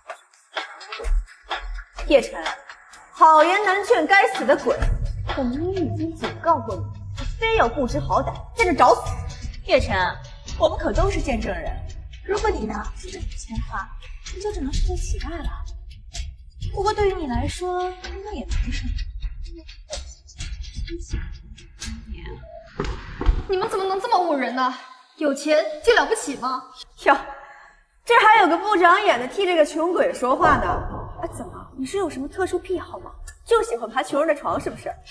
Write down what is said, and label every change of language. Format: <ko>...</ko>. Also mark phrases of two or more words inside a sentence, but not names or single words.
<zh>葉晨，好言難勸該死的鬼！我明明已經警告過你，你非要不知好歹，在這找死！葉晨，我們可都是見證人。如果你拿不出這5000塊，你就只能是个乞丐了。不過對於你來說，應該也不是。你们怎么能这么忤人呢？有钱就了不起吗？哟，这还有个不长眼的替这个穷鬼说话呢。啊，怎么？你是有什么特殊癖好吗？就喜欢爬穷人的床是不是？</zh>